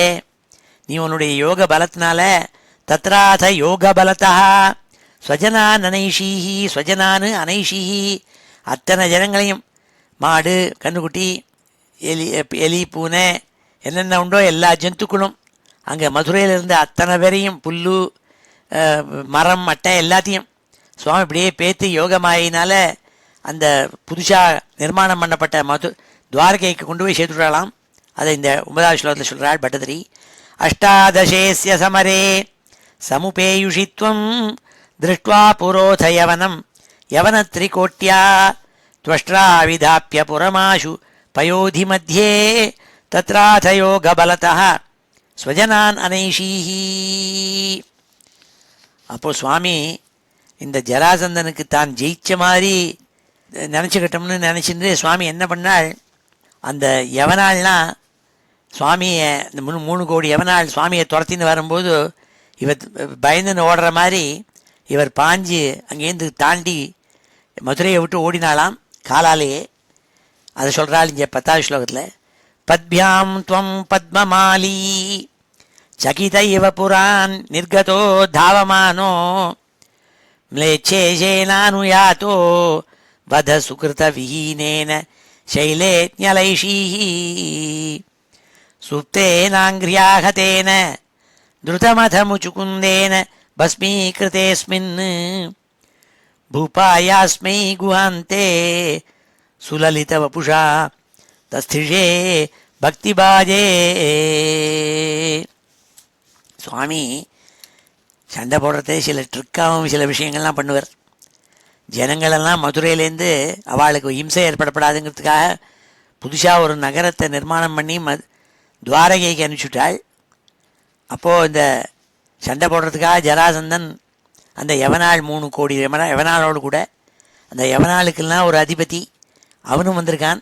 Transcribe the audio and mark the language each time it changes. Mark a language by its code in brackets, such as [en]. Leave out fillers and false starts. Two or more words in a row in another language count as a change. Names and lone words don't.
[ta] நீ உன்னுடைய யோக பலத்தினால [sa] तत्राथ योग बलतः स्वजनान् अनैषीः स्वजनान् अनैषीः [ta] அத்தனை ஜனங்களையும் மாடு கண்ணுக்குட்டி எலி பூனை என்னென்ன உண்டோ எல்லா ஜந்துக்களும் அங்கே மதுரையில் இருந்த அத்தனை பேரையும் புல்லு மரம் மட்டை எல்லாத்தையும் சுவாமி இப்படியே பேத்து யோகமாயினால அந்த புதுசாக நிர்மாணம் பண்ணப்பட்ட துவாரகைக்கு கொண்டு போய் சேர்த்துடலாம். அதை இந்த 9வது ஸ்லோகத்தில் சொல்கிறாள் பட்டதிரி. [sa] अष्टादशेऽस्य समरे समुपेयुषि त्वं दृष्ट्वा पुरोऽथ यवनं यवनत्रिकोट्या त्वष्ट्रा विधाप्य पुरमाशु पयोधि मध्ये तत्राथ योगबलतः स्वजनान् अनैषीः. [ta] அப்போ சுவாமி இந்த ஜராசந்தனுக்கு தான் ஜெயிச்ச மாதிரி நினச்சிக்கிட்டோம்னு நினச்சிட்டு சுவாமி என்ன பண்ணாள், அந்த யவனாள்லாம் சுவாமியை இந்த 3 கோடி யவனாள் சுவாமியை துரத்தின்னு வரும்போது இவர் பயந்துன்னு ஓடுற மாதிரி இவர் பாஞ்சு அங்கேருந்து தாண்டி மதுரையை விட்டு ஓடினாலாம் காலாலேயே. அதை சொல்கிறாள் இங்கே 10வது ஸ்லோகத்தில். [sa] पद्भ्यां त्वं पद्ममाली चकित इव पुरान् निर्गतो धावमानो म्लेच्छेशेनानुयातो वध सुकृतविहीनेन शैलेज्ञलैषीः सुप्तेनाङ्घ्र्याहतेन द्रुतमथमुचुकुन्देन भस्मीकृतेऽस्मिन् भूपायास्मै गुहान्ते सुललितवपुषा तस्थिषे भक्तिबाजे. [ta] சுவாமி சண்டை போடுறதே சில ட்ரிக்காகவும் சில விஷயங்கள்லாம் பண்ணுவார். ஜனங்களெல்லாம் மதுரையிலேருந்து அவளுக்கு இம்சை ஏற்படப்படாதுங்கிறதுக்காக புதுசாக ஒரு நகரத்தை நிர்மாணம் பண்ணி துவாரகைக்கு அனுப்பிச்சுட்டாள். அப்போது இந்த சண்டை போடுறதுக்காக ஜராசந்தன் அந்த யவனாள் 3 கோடி யவனாளோடு கூட அந்த யவனாளுக்கெல்லாம் ஒரு அதிபதி அவனும் வந்திருக்கான்.